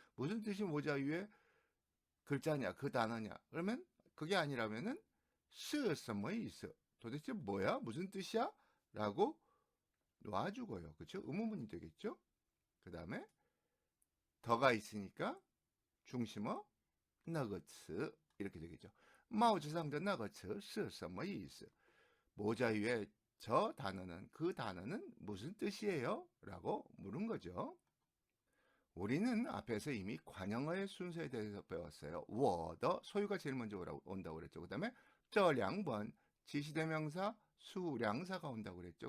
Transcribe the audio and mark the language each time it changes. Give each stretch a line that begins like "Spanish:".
Korean: 무슨 뜻이 모자 위에 글자냐 그 단어냐 그러면 그게 아니라면은
Chinese: 是什么意思
Korean: 도대체 뭐야? 무슨 뜻이야? 라고 놔주고요. 그쵸? 의문문이 되겠죠? 그 다음에 더가 있으니까 중심어
Chinese: 那个词
Korean: 이렇게 되겠죠.
Chinese: 帽子上的那个词是什么意思?
Korean: 모자 위에 저 단어는 그 단어는 무슨 뜻이에요? 라고 물은 거죠. 우리는 앞에서 이미 관형어의 순서에 대해서 배웠어요. 我的 소유가 제일 먼저 온다고 그랬죠. 그 다음에 这两本 지시대명사 수량사가 온다고 그랬죠.